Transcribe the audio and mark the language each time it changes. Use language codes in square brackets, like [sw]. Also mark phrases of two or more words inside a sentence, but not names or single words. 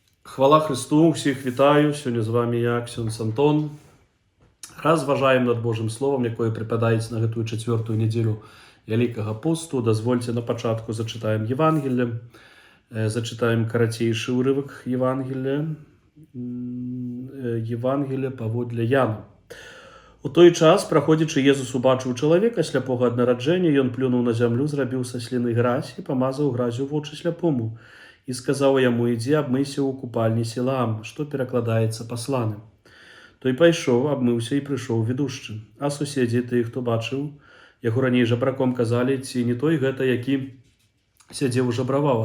[uk] Хвала Христу, всіх вітаю. Сьогодні з вами я, ксьондз Антон. Розважаємо над Божим Словом, якое припадається на гэтую четвертую неділю Великого посту. Дозвольте на початку зачитаємо Євангелие. Зачитаємо коротейший уривок Євангелія. [be] Євангелія паводле Яна. У той час, праходзячы, Езус убачыў чалавека сляпога ад нараджэння, ён плюнуў на зямлю, зрабіў са сліны гразь і памазаў гразю вочы сляпому. І сказаў яму: «Ідзі, абмыйся ў купальні Сілаам», што перакладаецца «пасланы». Той пайшоў, абмыўся і прыйшоў ведушчы. А суседзі, тыя, хто бачыў яго раней жабраком, казалі: «Ці не той гэта, які сядзеў жабраваў?»